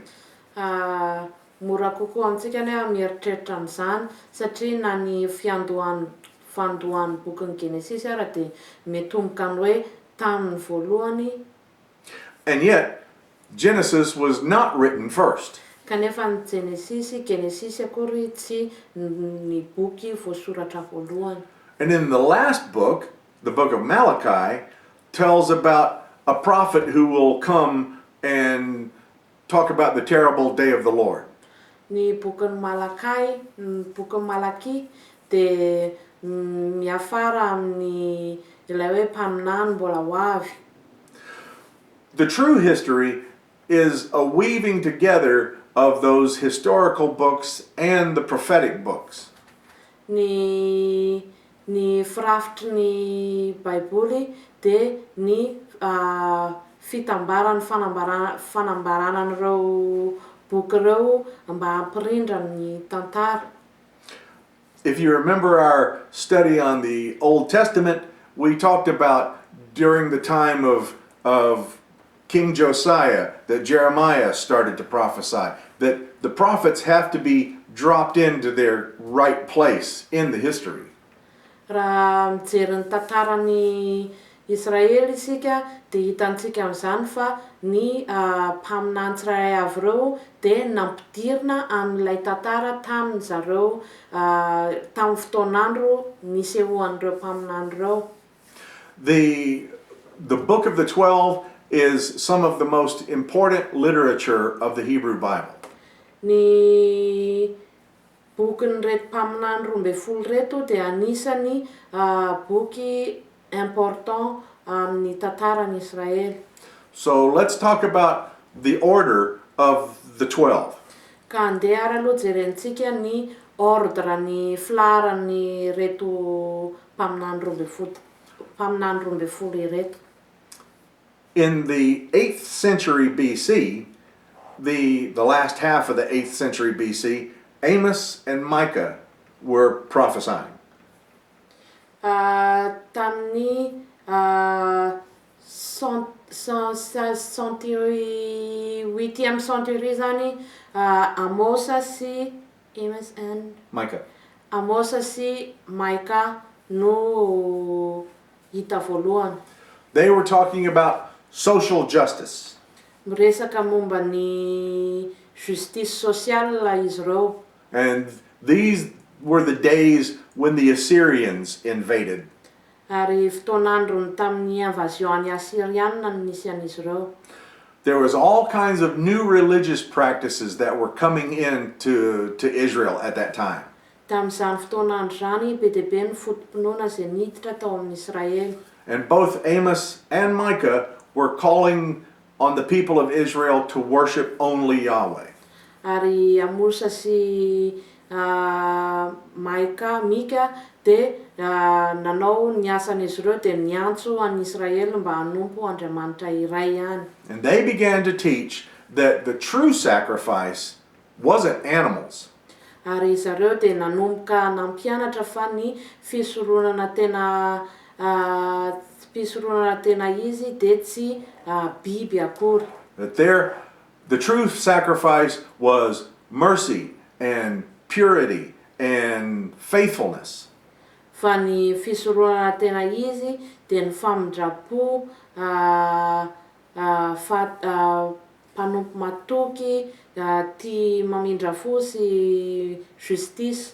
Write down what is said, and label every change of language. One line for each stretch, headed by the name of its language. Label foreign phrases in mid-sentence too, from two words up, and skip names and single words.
Malagasy: Mora kokoa amintsika ny mieritreritra amin'izany satria na ny fandohan'ny bokin'ny Genesis ara dia miatomboka ny hoe tamin'ny voalohany.
English: And yet, Genesis was not written first.
Malagasy: Kanefa ny Genesis akory tsy ny boky voasoratra voalohany.
English: And in the last book, the book of Malachi, tells about a prophet who will come and talk about the terrible day of the Lord.
Malagasy: Ny bokin'ny Malaki dia miafara amin'ny ilay hoe mpaminany mbola ho avy.
English: The true history is a weaving together of those historical books and the prophetic books.
Malagasy: Ny firafitry ny Baiboly dia ny fitambarany fanambarana an'ireo boky ireo mba hampirindra ny tantara.
English: If you remember our study on the Old Testament, we talked about during the time of King Josiah that Jeremiah started to prophesy, that the prophets have to be dropped into their right place in the history.
Malagasy: Raha mijery ny tantaran'ny Israely isika dia hitantsika amin'izany fa ny mpaminany tsirairay avy ireo dia nampidirina amin'ilay tantara tamin'ny zareo tamin'ny fotoan'andro nisehoan'ireo mpaminany ireo.
English: The book of the 12 is some of the most important literature of the Hebrew Bible.
Malagasy: Ny bokin'ireto mpaminany roa ambin'ny folo reto dia anisany boky important amin'ny tantaran'i Israely.
English: So let's talk about the order of the 12.
Malagasy: Ka andeha ary aloha jerentsika ny ordre ny filaharan'ny reto mpaminany roa ambin'ny folo ireto.
English: In the 8th century BC, the last half of the 8th century BC, Amos and Micah were prophesying.
Malagasy: Tamin'ny 8e century zany Amos sy Amos and Micah. Amos sy Micah no hita voalohany.
English: They were talking about social justice.
Malagasy: Miresaka momba ny
French: justice sociale
Malagasy: izy ireo.
English: And these were the days when the Assyrians invaded.
Malagasy: Ary fotoan'andro tamin'ny invasion-ny Assyrianina no nisy an'izy ireo.
English: There was all kinds of new religious practices that were coming in to Israel at that time.
Malagasy: Tamin'izany fotoan'andro zany be dia be ny fotom-pinoana izay niditra tao amin'ny Israely.
English: And both Amos and Micah were calling on the people of Israel to worship only Yahweh.
Malagasy: Ary Amosa sy Mika dia nanao ny asan'izy ireo dia niantso an'i Israely mba hanompo Andriamanitra iray ihany.
English: And they began to teach that the true sacrifice wasn't animals.
Malagasy: Ary zareo dia nanomboka nampianatra fa ny fisorohana tena izy dia tsy biby akory.
English: That the true sacrifice was mercy and purity and faithfulness.
Malagasy: Fa ny fisorohana tena izy dia ny famindrapo, mpanompo matoky, tia mamindra fo sy justice.